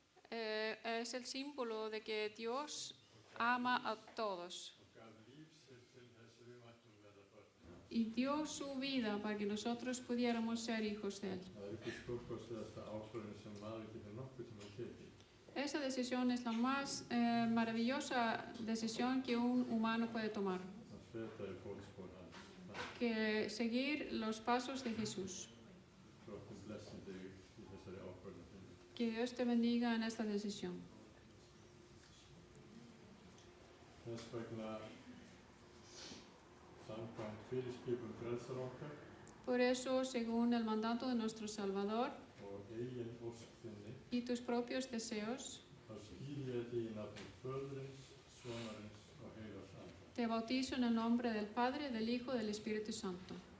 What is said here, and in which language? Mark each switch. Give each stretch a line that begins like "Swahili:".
Spanish: Es el símbolo de que Dios ama a todos y dio su vida para que nosotros pudiéramos ser hijos de Él.
Icelandic: Það ekki stórkostlegasta ákvörðun sem maður getur nokkuð tíma tekið.
Spanish: Esa decisión es la más maravillosa decisión que un humano puede tomar,
Icelandic: Að feta í fótspor hans.
Spanish: que seguir los pasos de Jesús.
Icelandic: Drottinn blessi þig í þessari ákvörðun þinni.
Spanish: Que Dios te bendiga en esta decisión.
Icelandic: Þess vegna, samkvæmt fyrirskipun frelsara okkar
Spanish: Por eso, según el mandato de nuestro Salvador
Icelandic: og eigin ósk þinni,
Spanish: y tus propios deseos,
Icelandic: þá skýri ég þig í nafni Föðurins, Sonarins og Heilags Anda.
Spanish: te bautizo en el nombre del Padre, del Hijo y del Espíritu Santo.